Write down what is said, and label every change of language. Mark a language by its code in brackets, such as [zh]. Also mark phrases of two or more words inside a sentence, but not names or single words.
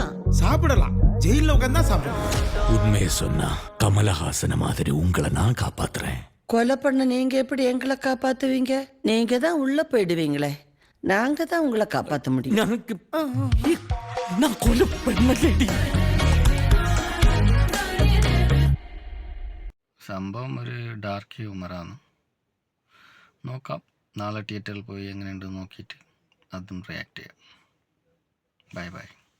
[ta] சாப்பிடலாம், ஜெயில உட்காந்தா சாப்பிடலாம். உண்மையை சொன்னா கமலஹாசன மாதிரி உங்களை நான் காப்பாத்துறேன். கொலை பண்ண நீங்க எப்படி எங்களை காப்பாத்துவீங்க? நீங்க தான் உள்ள போயிடுவீங்களே, நாங்க தான் உங்களை காப்பாற்ற முடியும். எனக்கு நான் கொலை பண்ணலடி. [ml] സംഭവം ഒരു [en] dark humour. [ml] നോക്കാം, നാളെ തിയേറ്ററിൽ പോയി എങ്ങനെയുണ്ട് നോക്കിയിട്ട് അതും റിയാക്ട് ചെയ്യാം. [en] bye bye.